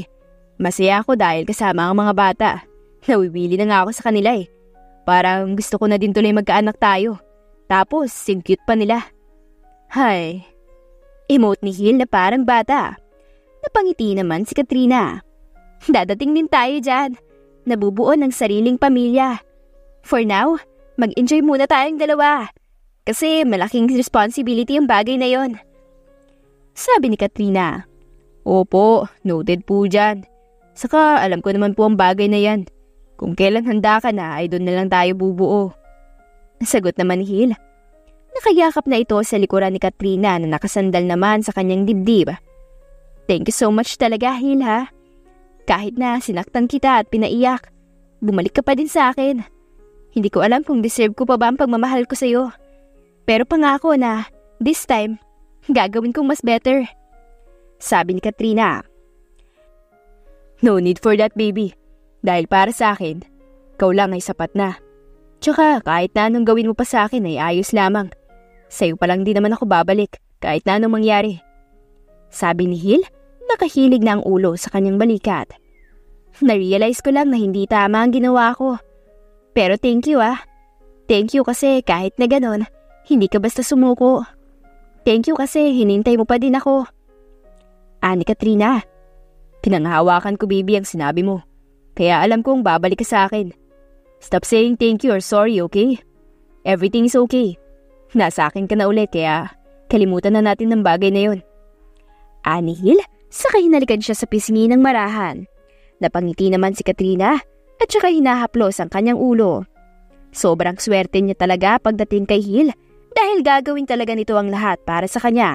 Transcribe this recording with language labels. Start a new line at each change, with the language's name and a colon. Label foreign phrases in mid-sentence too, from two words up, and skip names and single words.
Filipino: Masaya ako dahil kasama ang mga bata. Nawiwili na nga ako sa kanila Parang gusto ko na din tuloy magkaanak tayo. Tapos, cute pa nila. Hay. Emote ni Hill na parang bata. Napangiti naman si Katrina. Dadating din tayo dyan. Nabubuo ng sariling pamilya.
English: For now,
Filipino: mag-enjoy muna tayong dalawa. Kasi malaking responsibility ang bagay na yon. Sabi ni Katrina. Opo, noted po dyan. Saka alam ko naman po ang bagay na yan. Kung kailan handa ka na ay doon na lang tayo bubuo. Sagot naman ni Hill. Nakayakap na ito sa likuran ni Katrina na nakasandal naman sa kanyang dibdib.
English: Thank you so much talaga, Hill ha.
Filipino: Kahit na sinaktan kita at pinaiyak, bumalik ka pa din sa akin. Hindi ko alam kung deserve ko pa ba ang pagmamahal ko sa'yo. Pero pangako na,
English: this time,
Filipino: gagawin kong mas better. Sabi ni Katrina.
English: No need for that, baby.
Filipino: Dahil para sa akin, ikaw lang ay sapat na. Tsaka kahit na anong gawin mo pa sa akin ay ayos lamang. Sa'yo pa lang din naman ako babalik kahit na anong mangyari. Sabi ni Hill, nakahilig na ang ulo sa kanyang balikat. Na-realize ko lang na hindi tama ang ginawa ko. Pero
English: thank you Thank you
Filipino: kasi kahit na ganon, hindi ka basta sumuko.
English: Thank you
Filipino: kasi hinintay mo pa din ako. Ani Katrina, pinanghahawakan ko baby ang sinabi mo. Kaya alam kong babalik ka sa akin.
English: Stop saying thank you or sorry, okay? Everything is okay.
Filipino: Nasa akin ka na ulit kaya kalimutan na natin ng bagay na yon. Ani Hill, saka hinalikan siya sa pisngi ng marahan. Napangiti naman si Katrina at saka hinahaplos ang kanyang ulo. Sobrang swerte niya talaga pagdating kay Hill dahil gagawin talaga nito ang lahat para sa kanya.